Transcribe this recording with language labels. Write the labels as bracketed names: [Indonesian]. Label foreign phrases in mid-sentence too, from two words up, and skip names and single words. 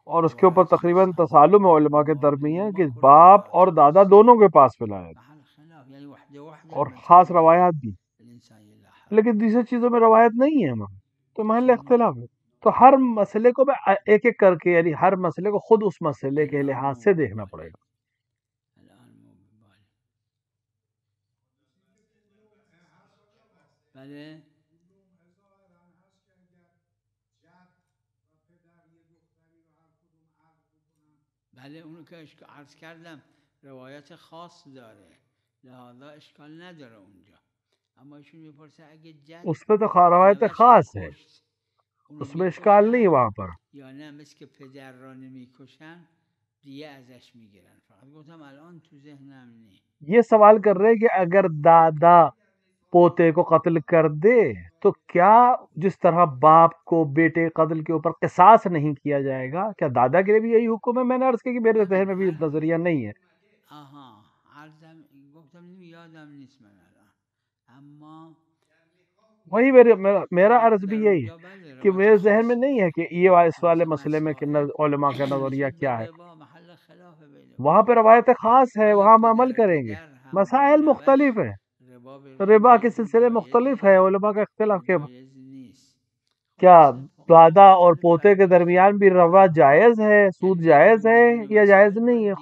[Urdu] اور اس کے اوپر تقریباً تصالم ہے علماء کے درمیان کہ باپ اور دادا دونوں کے پاس ولایت اور خاص روایات بھی، لیکن دوسری چیزوں میں روایت نہیں ہے تو محل اختلاف ہے. تو ہر مسئلے کو میں ایک ایک کر کے، یعنی ہر مسئلے کو خود اس مسئلے کے لحاظ سے دیکھنا پڑے گا. [Persian] بله اونو که عرض کردم روایت خاص داره لہذا اشکال نداره اونجا، اما ایشون میپرسه اگه جد [Urdu] اس پہ تو روایت خاص ہے، اس میں اشکال نہیں وہاں پر. [Persian] یا نه مثل که پدر را نمیکشن دیگه ازش میگیرن. فقط گفتم الان تو ذهنم نیست. [Urdu] یہ سوال کر رہے کہ اگر دادا پوتے کو قتل کر دے تو کیا جس طرح باپ کو بیٹے قتل کے اوپر قصاص نہیں کیا جائے گا، کیا دادا کے لیے بھی یہی حکم ہے؟ میں نے عرض کیا کہ میرے ذہن میں بھی نظریہ نہیں ہے. [Persian] عرضم گفتم یادم نیست من الان، اما [Urdu] وہی میرا عرض بھی یہی ہے کہ میرے ذہن میں نہیں ہے کہ یہ اس والے مسئلے میں کہ علماء کا نظریہ کیا ہے. وہاں پہ روایت خاص ہے، وہاں ہم عمل کریں گے. مسائل مختلف ہیں، ربا کے سلسلے مختلف ہے، علماء کا اختلاف کے کیا دادا اور پوتے کے درمیان بھی ربا جائز ہے، سود جائز ہے یا جائز نہیں ہے.